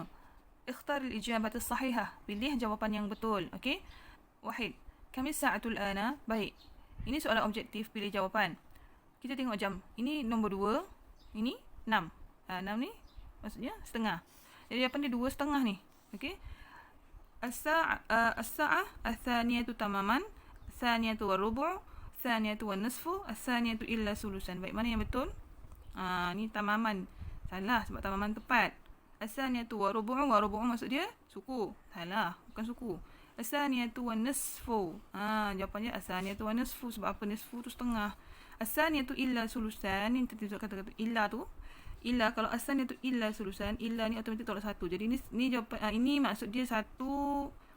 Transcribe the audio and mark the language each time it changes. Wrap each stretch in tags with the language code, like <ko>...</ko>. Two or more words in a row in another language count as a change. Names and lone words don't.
<ar>اختر الإجابات الصحيحة.</ar> <ms>Pilih jawapan yang betul.</ms> <ar>Okey? واحد. كم الساعة الآن. Baik.</ar> <ms>Ini soalan objektif, pilih jawapan. Kita tengok jam. Ini nombor 2. Ini 6. 6 ni maksudnya setengah. Jadi jawapan dia 2:30 ni. Okey.</ms> <ar>الساعة الثانية تماما، الثانية والربع، الثانية والنصف، الثانية إلا ثلثا.</ar> <ms>Baik, mana yang betul? Ni tamaman. Salah sebab tamaman tepat.</ms> <ar>الثانية والربع',</ar> <ms>war-rubu' maksud dia suku. Salah, bukan suku.</ms> <ar>الثانية والنصف.</ar> <ms>Jawapannya</ms> <ar>الثانية والنصف</ar> <ms>sebab apa nisfu tu setengah.</ms> <ar>الثانية إلا ثلثا.</ar> <ms>Ni kita kata-kata illa tu. Illa, kalau</ms> <ar>الثانية إلا ثلثا,</ar> <ms>illa ni automatik tolak 1. Jadi ni jawapan ini maksud dia 1:40.</ms>